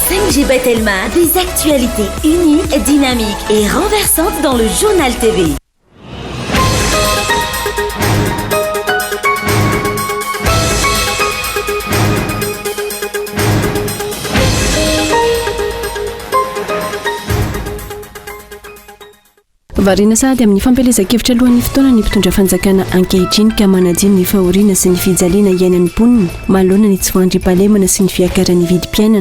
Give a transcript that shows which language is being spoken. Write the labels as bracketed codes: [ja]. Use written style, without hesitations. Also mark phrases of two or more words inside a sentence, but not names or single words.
[fr] RGB Telma, des actualités uniques, dynamiques et renversantes dans le journal TV. [mg] Varina sady amin'ny fampelezan-kevitra alohan'ny fotoana ny mpitondra fanjakana ankehitriny ka manadino ny fahoriana sy ny fijaliana iainan'ny mponina manoloana ny tsy voandriam-pahalemana sy ny fiakaran'ny vidim-piainana.